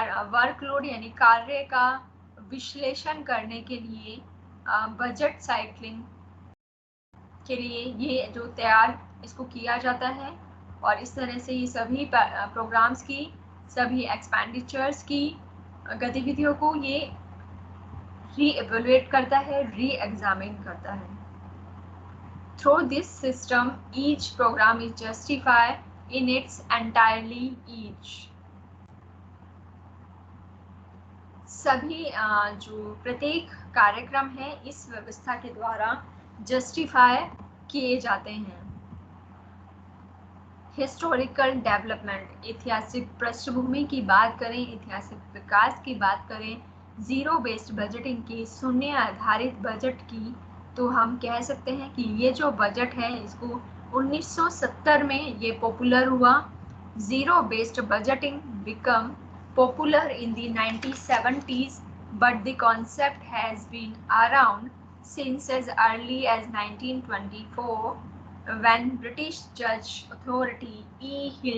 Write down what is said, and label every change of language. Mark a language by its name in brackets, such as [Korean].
[Hindi] Workload यानी कार्य का विश्लेषण करने के लिए, बजट साइक्लिंग के लिए ये जो तैयार इसको किया जाता है। और इस तरह से ये सभी प्रोग्राम्स की, सभी एक्सपेंडिचर्स की गतिविधियों को ये री एवेल्युएट करता है, री एग्जामिन करता है। [English] Through this system, each program is justified in its entirely each. [Hindi] सभी जो प्रत्येक कार्यक्रम है इस व्यवस्था के द्वारा जस्टिफाई किए जाते हैं। हिस्टोरिकल डेवलपमेंट, ऐतिहासिक पृष्ठभूमि की बात करें, ऐतिहासिक विकास की बात करें जीरो बेस्ड बजटिंग की, शून्य आधारित बजट की, तो हम कह सकते हैं कि ये जो बजट है इसको 1970 में ये पॉपुलर हुआ। [English] Zero based budgeting become popular in the 1970s, but the concept has been around since as early as 1924 when British judge authority E.